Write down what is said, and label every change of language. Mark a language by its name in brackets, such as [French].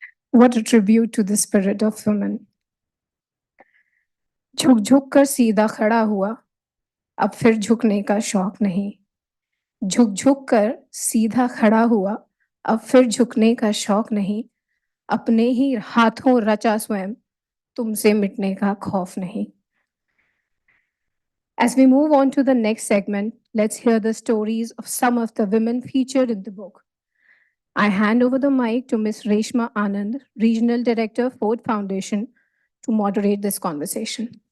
[English] What a tribute to the spirit of women. [Hindi] झुक झुक कर सीधा खड़ा हुआ, अब फिर झुकने का शौक नहीं. झुक झुक कर सीधा खड़ा हुआ, अब फिर झुकने का शौक नहीं. अपने ही हाथों रचा स्वयं, तुमसे मिटने का खौफ नहीं. [English] As we move on to the next segment, let's hear the stories of some of the women featured in the book. I hand over the mic to Ms. Reshma Anand, Regional Director, Ford Foundation, to moderate this conversation.